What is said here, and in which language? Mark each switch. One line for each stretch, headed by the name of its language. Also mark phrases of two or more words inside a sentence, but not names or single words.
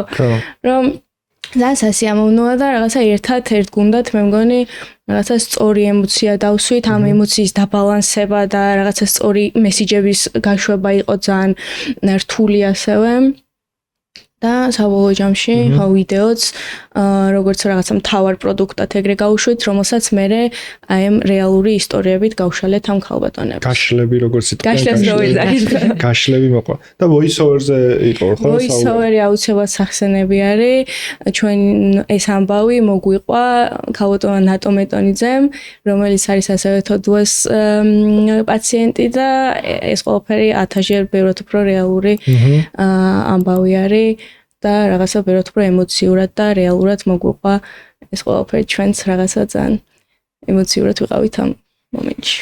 Georgian: რომ ძალიან სასიამოვნოა და რაღაცა ერთ გუნდად მე მგონი რაღაცა სწორი ემოცია დავსვით, ამ ემოციის დაბალანსება და რაღაცა სწორი მესიჯების გაშვება იყო ძალიან რთული ასევე. და საბოლოო ჯამში ვიდეოც როგორც რაღაცა მთავარ პროდუქტად ეგრე გავუშვით, რომელსაც მე აი ამ რეალური ისტორიებით გავშალეთ ამ ქალბატონებს. გაშლები როგორც იტყვიან. გაშლებს რო ვიზარდეთ. გაშლები მოყვა. და
English: voice over-
Georgian: ზე იყო ხო?
English: voice over-
Georgian: ი აუცილებლად სახსენები არის. ჩვენ ეს ამბავი მოგვიყვა ქალბატონ ნატო მეტონიძემ, რომელიც არის ასევე თოდუას პაციენტი და ეს ყველაფერი 1000-ჯერ ბევრად უფრო რეალური ამბავი არის და რაღაცა ბევრად უფრო ემოციურად და რეალურად მოგვიყვა ეს ყველაფერი ჩვენც რაღაცა ძალიან ემოციურად ვიყავით ამ მომენტში.